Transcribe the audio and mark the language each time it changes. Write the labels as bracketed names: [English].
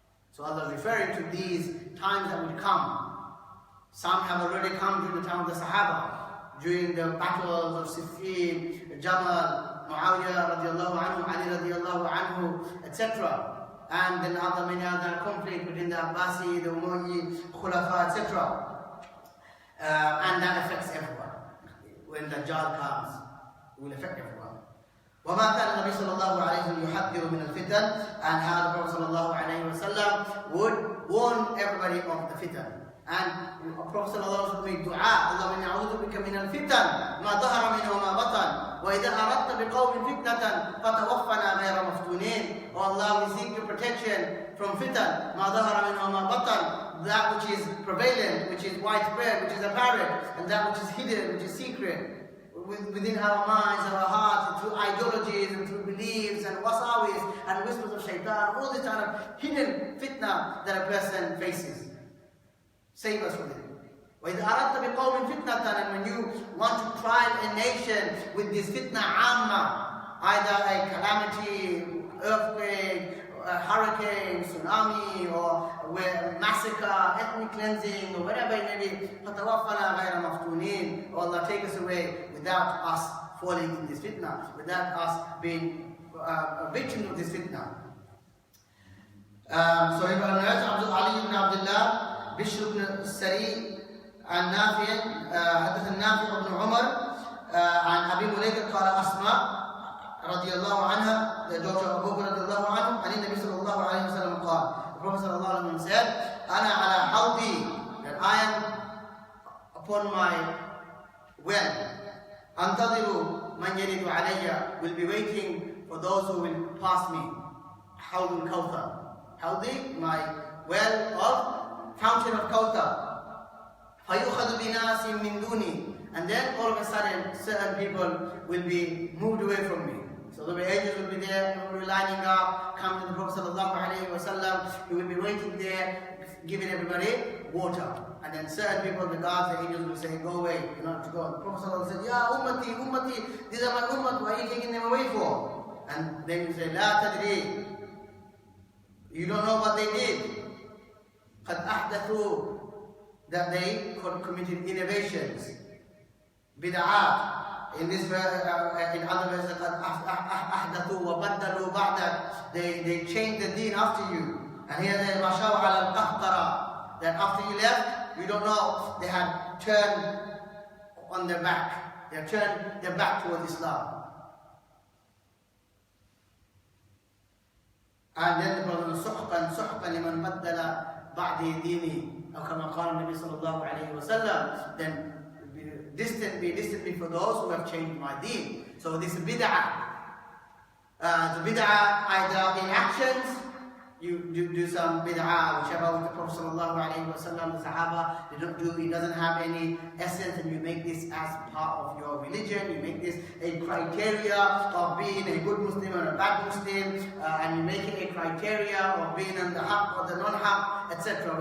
[English] So Allah is referring to these times that will come. Some have already come during the time of the Sahaba, during the battles of Siffin, Jamal, Muawiyah radiallahu anhu, Ali radiallahu anhu, etc. And then many other conflict between the Abbasi, the Umayyi, Khulafa, etc. And that affects everyone. When Dajjal comes, it will affect everyone. [Arabic] وَمَا كَانَ النَّبِيُّ صَلَّى اللَّهُ عَلَيْهِ وَسَلَّمَ يُحَذِّرُ مِنَ الْفِتَنِ, [English] and how the Prophet صلى الله عليه وسلم would warn everybody of the fitan. And the Prophet [Arabic] صلى الله عليه وسلم [English] made dua, [Arabic] اللهم إني أعوذ بك من الفتن ما ظهر منه وما بطن وإذا أردت بقوم فتنة فتوفنا غير مفتونين. [English] Oh Allah, we seek your protection from fitan, [Arabic] ما ظهر منه وما بطن, [English] that which is prevalent, which is widespread, which is apparent, and that which is hidden, which is secret, within our minds, our hearts, through ideologies and through beliefs and wasawis and whispers of shaitan, all this kind of hidden fitna that a person faces. Save us from it. [Arabic] وَإِذْ أَرَدْتَ بِقَوْمٍ فِتْنَةً, [English] and when you want to try a nation with this fitna amma, either a calamity, earthquake, a hurricane, tsunami, or massacre, ethnic cleansing, or whatever it may be, [Arabic] فَتَوَفَّنَا غَيْرَ مَفْتُونِينَ. [English] Oh Allah, take us away without us falling in this fitna, without us being victims of this fitna. So Ibn Ali ibn Abdullah, [Arabic] بشر بن السري عن نافع حدث النافع بن عمر عن أبي مليكة قال أسماء رضي الله عنها, [English] the daughter of Abu [Arabic] رضي الله عنه, عن النبي صلى الله عليه وسلم قال, [English] the Prophet [Arabic] صلى الله عليه وسلم said, أنا على حوضي, [English] that I am upon my well, [Arabic] أنتظر من يرد علي, [English] will be waiting for those who will pass me. [Arabic] حوض الكوثر, حوضي, [English] my well of fountain of Kawthar. [Arabic] فَيُؤْخَذُ بِنَاسٍ مِّن دُونِي. [English] And then all of a sudden, certain people will be moved away from me. So the angels will be there, people will be lining up, come to the Prophet ﷺ, he will be waiting there, giving everybody water. And then certain people, the guards, the angels will say, go away, you're not to go. The Prophet ﷺ said, [Arabic] Ya ummati, ummati, [English] these are my ummat, why are you taking them away for? And they will say, [Arabic] La tadri, [English] you don't know what they did. [Arabic] قَدْ أَحْدَثُوا, [English] that they committed innovations, bid'ah. In this verse, in other verses, [Arabic] أَحْدَثُوا وَبَدَّلُوا بَعْدَكَ, [English] they changed the deen after you. And here they [Arabic] مَشَوْا عَلَى الْقَهْقَرَةِ, [English] that after you left, you don't know, they had turned on their back. They had turned their back towards Islam. And then the Prophet [Arabic] سُحْقًا سُحْقًا لِمَنْ بَدَّلَ بَعْدِي دِينِي, أو كما قال النبي صلى الله عليه وسلم, [English] then distantly for those who have changed my deen. So this bid'ah, the bid'ah either in actions, you do some bid'ah, whichever the Prophet ﷺ, the Sahaba, they don't do, it doesn't have any essence, and you make this as part of your religion, you make this a criteria of being a good Muslim or a bad Muslim, and you make it a criteria of being on the haqq or the non-haqq, etc.